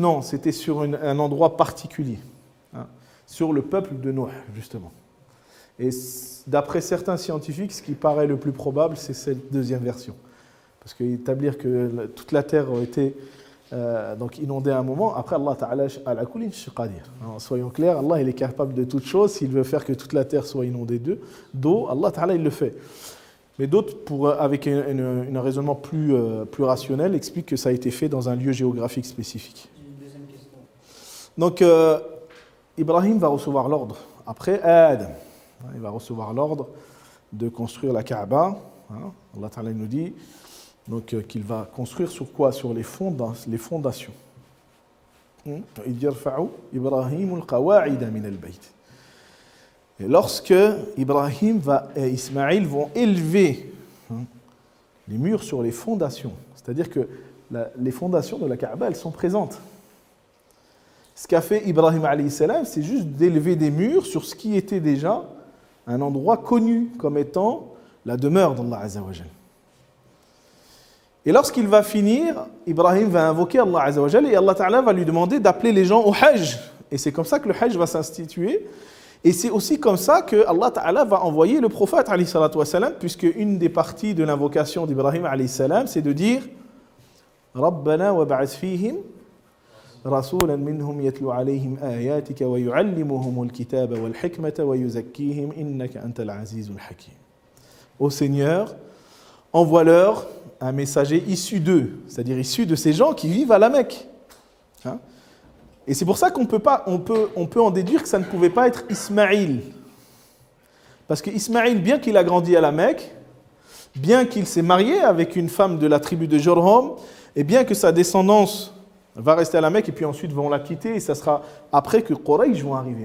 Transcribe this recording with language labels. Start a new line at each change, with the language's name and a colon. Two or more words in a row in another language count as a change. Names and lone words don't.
French: D'autres disent non, c'était sur un endroit particulier. sur le peuple de Nuh, justement. Et d'après certains scientifiques, ce qui paraît le plus probable, c'est cette deuxième version. Parce qu'établir que toute la terre a été donc inondée à un moment, après
Arabic: الله تعالى على كل شيء قدير.
French: Soyons clairs, Allah il est capable de toutes choses. S'il veut faire que toute la terre soit inondée d'eau,
Arabic: الله تعالى
French: il le fait. Mais d'autres, avec un raisonnement plus rationnel, expliquent que ça a été fait dans un lieu géographique spécifique. J'ai une deuxième question. Donc, Ibrahim va recevoir l'ordre. Après Adam, il va recevoir l'ordre de construire la Kaaba.
Arabic: الله تعالى
French: nous dit donc, qu'il va construire sur quoi? Sur les fondations.
Arabic: إِذْ يَرْفَعُ إِبْرَاهِيمُ الْقَوَاعِدَ مِنَ الْبَيْتِ.
French: Et lorsque Ibrahim et Ismaïl vont élever les murs sur les fondations, c'est-à-dire que les fondations de la Kaaba, elles sont présentes. Ce qu'a fait Ibrahim
Arabic: عليه السلام,
French: c'est juste d'élever des murs sur ce qui était déjà un endroit connu comme étant la demeure d'
Arabic: الله عز وجل.
French: Et lorsqu'il va finir, Ibrahim va invoquer
Arabic: الله عز وجل
French: et
Arabic: الله تعالى
French: va lui demander d'appeler les gens au Hajj. Et c'est comme ça que le Hajj va s'instituer. Et c'est aussi comme ça que
Arabic: الله تعالى
French: va envoyer le prophète
Arabic: عليه الصلاة والسلام,
French: puisque une des parties de l'invocation d'Ibrahim
Arabic: عليه السلام,
French: c'est de dire
Arabic: ربنا وابعث فيهم رسولا منهم يتلو عليهم آياتك ويعلمهم الكتاب والحكمة ويزكيهم إنك أنت العزيز الحكيم.
French: Ô Seigneur, envoie-leur un messager issu d'eux, c'est-à-dire issu de ces gens qui vivent à la Mecque. Et c'est pour ça qu'on peut en déduire que ça ne pouvait pas être Ismaïl. Parce que Ismaïl, bien qu'il a grandi à la Mecque, bien qu'il s'est marié avec une femme de la tribu de Jurhum, et bien que sa descendance va rester à la Mecque et puis ensuite vont la quitter, et ça sera après que Quraysh vont arriver.